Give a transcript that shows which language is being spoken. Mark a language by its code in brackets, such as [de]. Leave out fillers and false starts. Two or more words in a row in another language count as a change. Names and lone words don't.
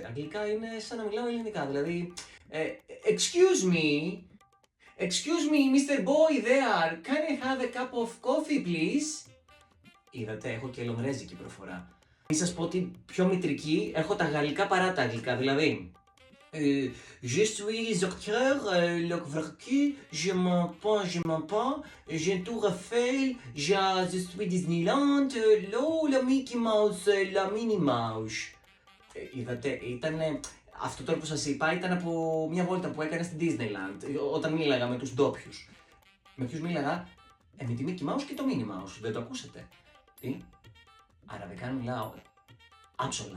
[el] αγγλικά είναι σαν να μιλάω ελληνικά. Δηλαδή, [en] excuse me, Mr. Boy there, can I have a cup of coffee, please? [el] Είδατε, έχω και λογρέζικη προφορά. Μην σας πω ότι πιο μητρική, έχω τα γαλλικά παρά τα αγγλικά, δηλαδή. [fr] Je suis docteur, le vercu, je m'en pas, j'ai tout refait, je suis Disneyland, la Mickey Mouse, la Minnie Mouse. [el] Είδατε, ήτανε, αυτό τώρα που σας είπα ήταν από μια βόλτα που έκανε στην Disneyland, όταν μίλαγα με τους ντόπιους. Με ποιους μίλαγα? Με τη Mickey Mouse και το Minnie Mouse, δεν το ακούσατε? Τι? Αραβικά μιλάω, άψολα.